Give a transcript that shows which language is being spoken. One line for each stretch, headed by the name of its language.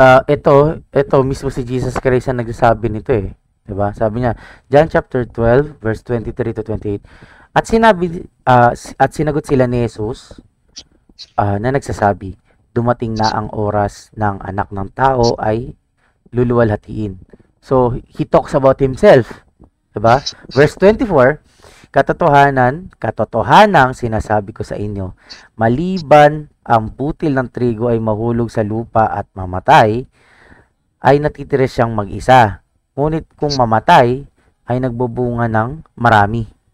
Filipino: Ito mismo si Jesus Christ ang nagsasabi nito eh. 'Di ba? Sabi niya, John chapter 12 verse 23 to 28. At sinagot sila ni Jesus na nagsasabi, dumating na ang oras ng anak ng tao ay luluwalhatiin.
English: So, he talks about himself.
Filipino: Diba? Verse 24, katotohanang sinasabi ko sa inyo, maliban ang butil ng trigo ay mahulog sa lupa at mamatay, ay natitira siyang mag-isa. Ngunit kung mamatay, ay nagbubunga ng marami.